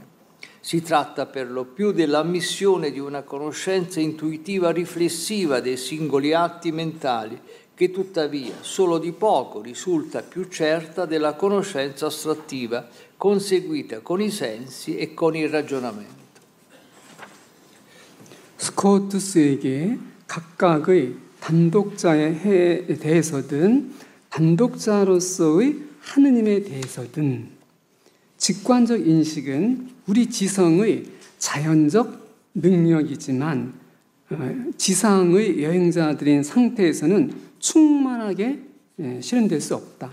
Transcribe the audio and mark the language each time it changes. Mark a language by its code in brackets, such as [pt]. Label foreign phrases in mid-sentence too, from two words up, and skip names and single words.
[it] Si tratta per lo più dell'ammissione di una conoscenza intuitiva riflessiva dei singoli atti mentali, che tuttavia solo di poco risulta più certa della conoscenza astrattiva, conseguita con i sensi e con il ragionamento. [ko] 스코투스에게 각각의 단독자에 대해서든 단독자로서의 하느님에 대해서든 직관적 인식은 우리 지성의 자연적 능력이지만 지상의 여행자들인 상태에서는 충만하게 실현될 수 없다.